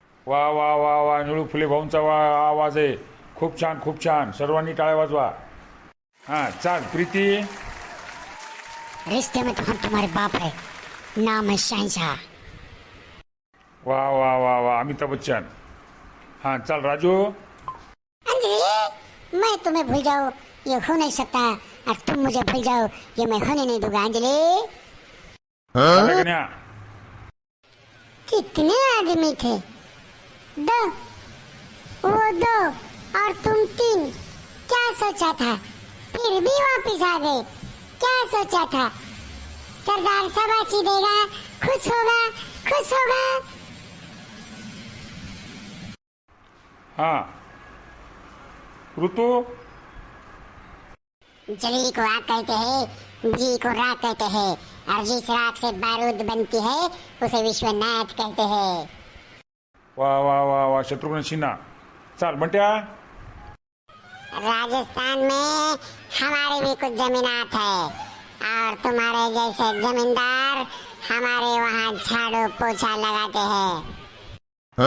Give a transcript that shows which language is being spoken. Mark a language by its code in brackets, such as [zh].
[mr] वा वा वा वा, निळू फुले भाऊंचा आवाज आहे. खूप छान खूप छान, सर्वांनी टाळ्या वाजवा. हां चाल प्रीती. [hi] रिश्ते में तो हम तुम्हारे बाप है, नाम है शहंशाह. [mr] वा वा वा वा, अमिताभ बच्चन. हाँ चल राजू. [hi] अंजलि, मैं तुम्हें भूल जाऊं ये हो नहीं सकता, और तुम मुझे भूल जाओ ये मैं होने नहीं दूंगा. अंजलि, [mr] गण्या. [hi] कितने आदमी थे? 2, वो 2 और तुम 3. क्या सोचा था? फिर भी वापिस आ गए. क्या सोचा था? सरदार शाबाशी देगा खुश होगा, खुश होगा। हाँ ऋतु, जली को आग कहते हैं, जी को राग कहते हैं, और जिस राग से बारूद बनती है उसे विश्वनाथ कहते हैं। [mr] वा वा वा वा शत्रुघ्न सिन्हा. चाल बंट्या. [hi] राजस्थान में हमारे भी कुछ जमीनात है, और तुम्हारे जैसे जमींदार हमारे वहाँ झाड़ू पोछा लगाते हैं।